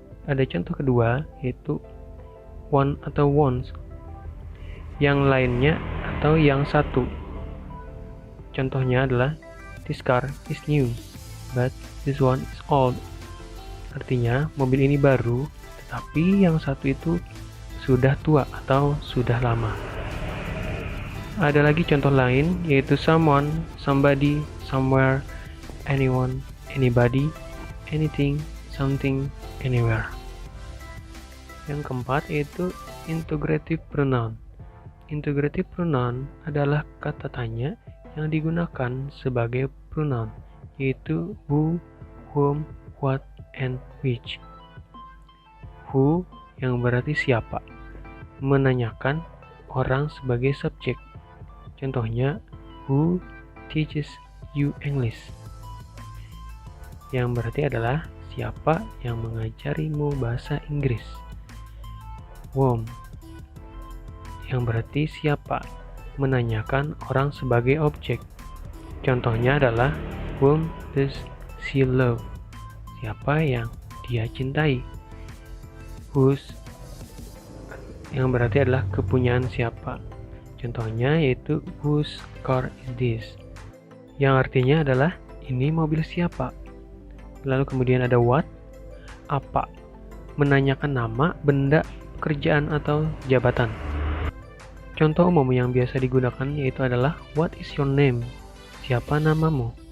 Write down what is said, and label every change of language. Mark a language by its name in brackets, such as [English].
[Indonesian] Ada contoh kedua, yaitu one atau ones, yang lainnya atau yang satu. Contohnya adalah [English] this car is new, but this one is old. [Indonesian] Artinya, mobil ini baru, tetapi yang satu itu sudah tua atau sudah lama. Ada lagi contoh lain, yaitu someone, somebody, somewhere, anyone, anybody, anything, something, anywhere. Yang keempat yaitu integrative pronoun. Integrative pronoun adalah kata tanya yang digunakan sebagai pronoun, yaitu who, whom, what, and which. Who yang berarti siapa, menanyakan orang sebagai subjek. [English] Contohnya, who teaches you English? [Indonesian] Yang berarti adalah siapa yang mengajarimu bahasa Inggris. Whom yang berarti siapa, menanyakan orang sebagai objek. Contohnya adalah [English] whom does she love? [Indonesian] Siapa yang dia cintai. Whose yang berarti adalah kepunyaan siapa. Contohnya yaitu [English] whose car is this? [Indonesian] Yang artinya adalah ini mobil siapa. Lalu kemudian ada what, apa, menanyakan nama, benda, pekerjaan atau jabatan. Contoh umum yang biasa digunakan yaitu adalah [English] what is your name? [Indonesian] Siapa namamu?